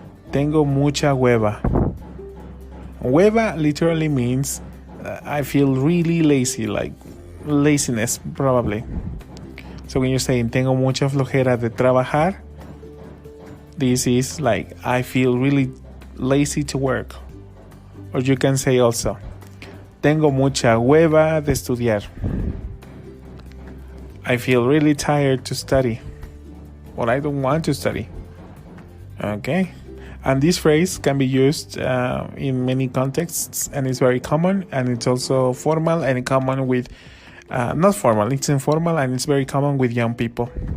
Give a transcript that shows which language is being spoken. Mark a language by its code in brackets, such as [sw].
[es] Tengo mucha hueva. [en] Hueva literally means I feel really lazy, like laziness probably. So when you're saying [es] tengo mucha flojera de trabajar, [en] this is like I feel really lazy to work. Or you can say also, [es] tengo mucha hueva de estudiar. [en] I feel really tired to study. Or I don't want to study. Okay? And this phrase can be used in many contexts, and it's very common, and it's also formal and common with, not formal, it's informal, and it's very common with young people.